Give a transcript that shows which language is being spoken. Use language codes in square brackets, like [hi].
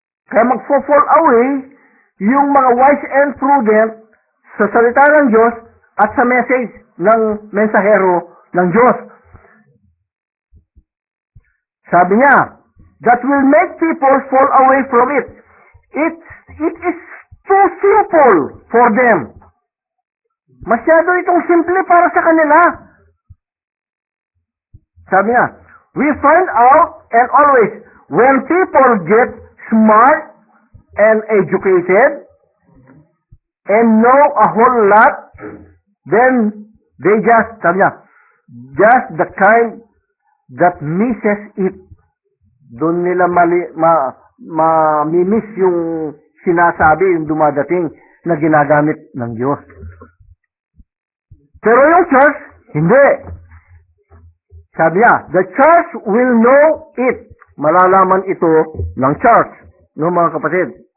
[tl] Kaya mag-fall away yung mga wise and prudent sa salita ng Diyos, at sa message ng mensahero ng Diyos. Sabi niya, [en] that will make people fall away from it. It is too simple for them. [tl] Masyado itong simple para sa kanila. Sabi niya, [en] we find out and always, when people get smart and educated and know a whole lot, then they just, [tl] sabi niya, [en] just the kind that misses it. [tl] Doon nila mamimiss yung sinasabi, yung dumadating na ginagamit ng Diyos. Pero yung church, hindi. Sabi niya, [en] the church will know it. [tl] Malalaman ito ng church, no mga kapatid.